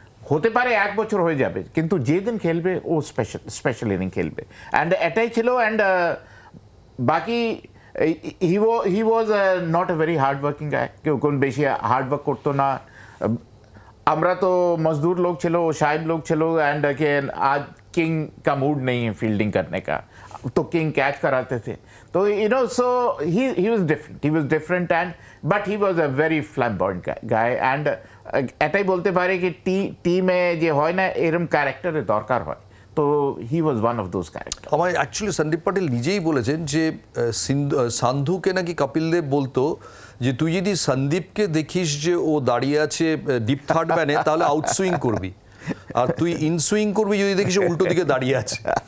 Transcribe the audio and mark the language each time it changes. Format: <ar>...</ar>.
<bn>হতে পারে 1 বছর হয়ে যাবে, কিন্তু যেদিন খেলবে ও স্পেশাল ইনিং খেলবে। অ্যান্ড এটাই ছিল।</bn> <en>and বাকি he was not a very hard working guy,</en> <bn>কেউ কোন বেশি হার্ড ওয়ার্ক করতো না। আমরা তো মজদুর লোক ছিল, ও সাহেব লোক ছিল।</bn> <hi>एंड आज किंग का मूड नहीं है फील्डिंग करने का, तो किंग कैच कराते थे।</hi> <en>तो so he was different and but he was a very flamboyant guy.</en> <bn>And এটাই বলতে পারে কি টিমে যে হয় না এরকম ক্যারেক্টারের দরকার হয়, তো</bn> <en>He was one of those character.</en> <bn>আমার অ্যাকচুয়ালি সন্দীপ পাটিল নিজেই বলেছেন যে সান্ধুকে নাকি কপিল দেব বলতো যে তুই যদি সন্দীপকে দেখিস যে ও দাঁড়িয়ে আছে ডিপ থার্ড ম্যানে, তাহলে আউটসুইং করবি, আর তুই ইনসুইং করবি যদি দেখিস উল্টো দিকে দাঁড়িয়ে আছে।</bn>